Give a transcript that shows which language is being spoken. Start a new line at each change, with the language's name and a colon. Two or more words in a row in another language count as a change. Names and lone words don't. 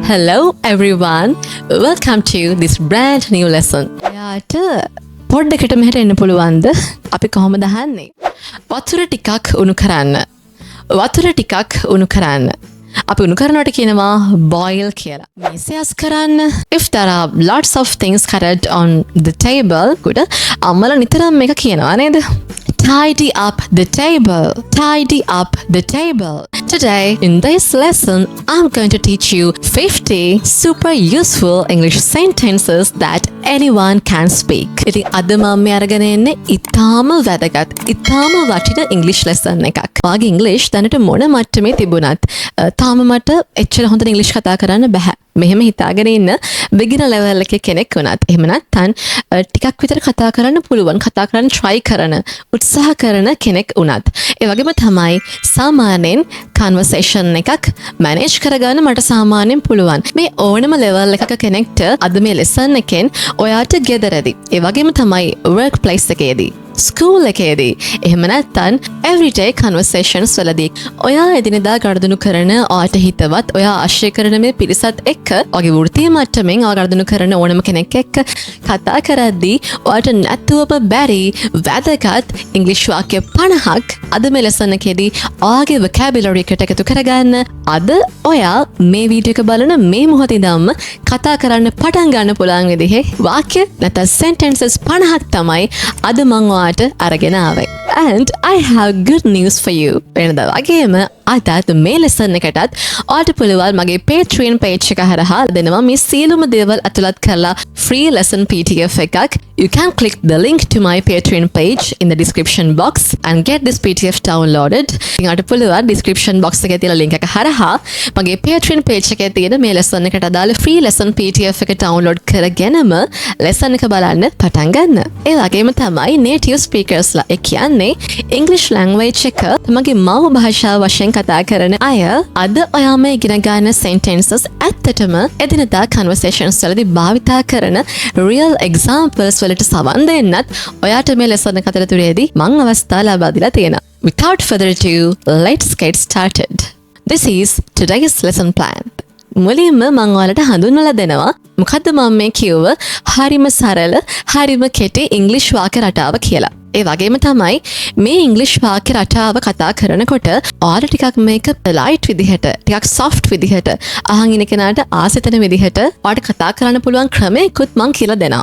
English: Hello everyone. Welcome to this brand new lesson.
Sinhala: යාට පොඩ්ඩකට මෙහෙට එන්න පුළුවන්ද? අපි කොහොමද අහන්නේ? වතුර ටිකක් උණු කරන්න. වතුර ටිකක් උණු කරන්න. අපි උණු කරනවට කියනවා boil කියලා. මේසයස් කරන්න.
English: If there are lots of things cluttered on the table, good.
Sinhala: අම්මලා නිතරම මේක කියනවා නේද?
English: Tidy up the table. Tidy up the table. Today, in this lesson, I'm going to teach you 50 super useful English sentences that anyone can speak.
Sinhala: ඉතින් අද මම මේ අරගෙන එන්නේ ඉතාම වැදගත්, ඉතාම වටින
English: English lesson
Sinhala: එකක්. වාගේ English දැනට මොන මට්ටමේ තිබුණත් තාම මට එච්චර හොඳට English කතා කරන්න බෑ. මෙහෙම හිතාගෙන ඉන්න
English: beginner level
Sinhala: එකේ කෙනෙක් වුණත් එහෙම නැත්නම් ටිකක් විතර කතා කරන්න පුළුවන්, කතා කරන්න try කරන, උත්සාහ කරන කෙනෙක් වුණත් ඒ වගේම තමයි සාමාන්‍යයෙන් conversation එකක් manage කරගන්න මට සාමාන්‍යයෙන් පුළුවන්. මේ ඕනම level එකක කෙනෙක්ට අද මේ lesson එකෙන් ඔයාට ගෙදරදී ඒ වගේම තමයි workplace එකේදී ස්කූල් එකේදී එහෙම නැත්නම්
English: everyday conversations
Sinhala: වලදී ඔයා එදිනෙදා ගනුදෙනු කරන ඔයාට හිතවත් ඔයා ආශ්‍රය කරන මේ පිරිසත් එක්ක ඔයාගේ වෘත්තීය මට්ටමින් ඔයා ගනුදෙනු කරන ඕනම කෙනෙක් එක්ක කතා කරද්දී ඔයාට නැතුවම බැරි වැදගත් ඉංග්‍රීසි වාක්‍ය 50ක් අද මේ lesson එකේදී ඔයාගේ vocabulary එකට එකතු කරගන්න. අද ඔයා මේ වීඩියෝ එක බලන මේ මොහොතේ ඉඳන්ම කතා කරන්න පටන් ගන්න පුළුවන් විදිහේ වාක්‍ය නැත්නම් sentences 50ක් තමයි අද මම අරගෙන ආවේ.
English: And I have good news for you.
Sinhala: වෙනදා වගේම අදත් මේ lesson එකටත් ඔයාලට පුළුවන් මගේ
English: Patreon page
Sinhala: එක හරහා දෙනවා මේ සියලුම දේවල් අතුලත් කරලා
English: free lesson PDF
Sinhala: එකක්.
English: You can click the link to my Patreon page in the description box and get this PDF downloaded.
Sinhala: ඔයාලට පුළුවන්
English: description box
Sinhala: එකේ තියෙන link එක හරහා මගේ
English: Patreon page
Sinhala: එකේ තියෙන මේ lesson එකට අදාළ
English: free lesson PDF
Sinhala: එක download කරගෙනම lesson එක බලන්න පටන් ගන්න. ඒ වගේම තමයි
English: native speakers
Sinhala: ලා ඒ කියන්නේ
English: English language
Sinhala: එක තමගේ මව් භාෂාව වශයෙන් කතා කරන අය අද ඔයා මේ ඉගෙන ගන්න sentences ඇත්තටම එදිනදා conversations වලදී භාවිතා කරන
English: real examples
Sinhala: වලට සවන් දෙන්නත් ඔයාට මේ lesson එක අතරතුරේදී මම අවස්ථාව ලබා දීලා තියෙනවා.
English: Without further ado, let's get started. This is today's lesson plan.
Sinhala: මුලින්ම මම ඔයාලට හඳුන්වලා දෙනවා මොකද්ද මම මේ කිව්ව හරිම සරල හරිම කෙටි ඉංග්‍රීසි වාක්‍ය රටාව කියලා. ඒ වගේම තමයි මේ ඉංග්‍රීසි වාක්‍ය රටාව කතා කරනකොට ඔයාලා ටිකක් මේක polite විදිහට, ටිකක් soft විදිහට, අහන් ඉන්න කෙනාට ආසිතන විදිහට ඔයාලට කතා කරන්න පුළුවන් ක්‍රමයකුත් මම කියලා දෙනවා.